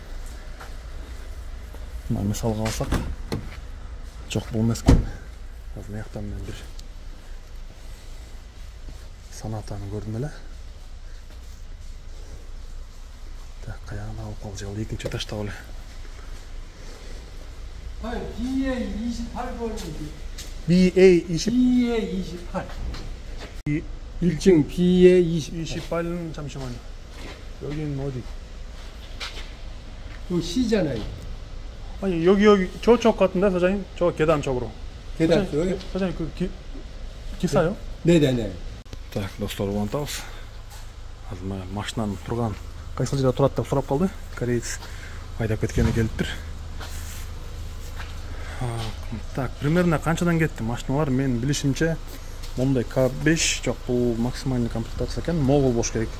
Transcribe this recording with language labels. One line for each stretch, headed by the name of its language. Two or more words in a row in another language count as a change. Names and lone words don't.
Kyrgyz: Мына мисалга алсак, жок бул эмес экен. Азыр мыяктан мен бир санатаны көрдүм эле. Так, каягына алып калып, экинчи таштап эле. BA28.
Korean: 1층 BA28. 28은 잠시만요. 여기는 어디? 요 C잖아요. 아니 여기 저쪽 같은데 사장님? 저 계단 쪽으로. 계단 쪽에? 사장님 그 기사요? 네네네.
Kyrgyz: Так, достор улантабыз. Азыр машинанын турган кайсыл жерде турат деп сурап калды. Кореец айдап кеткени келиптир. Так, примерно канчадан кетти машиналар? Мен билишимче мондай K5, жок бул
Russian: максимальный комплектация
Kyrgyz: экен, могул болуш керек.